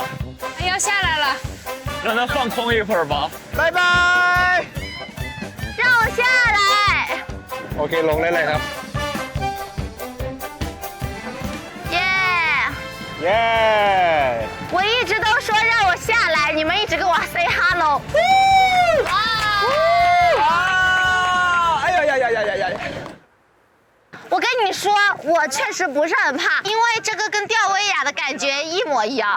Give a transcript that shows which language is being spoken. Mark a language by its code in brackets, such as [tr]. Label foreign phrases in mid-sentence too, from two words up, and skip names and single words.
[zh] 要下来了，让他放空一会儿吧。拜拜。让我下来。 [th] โอเคลงได้เลยครับ 耶！ เย้ [zh] 我一直都说让我下来，你们一直跟我 [en] say hello。哎呀呀呀呀呀呀！ [zh] 我跟你说，我确实不是很怕，因为这个跟吊威亚的感觉一模一样。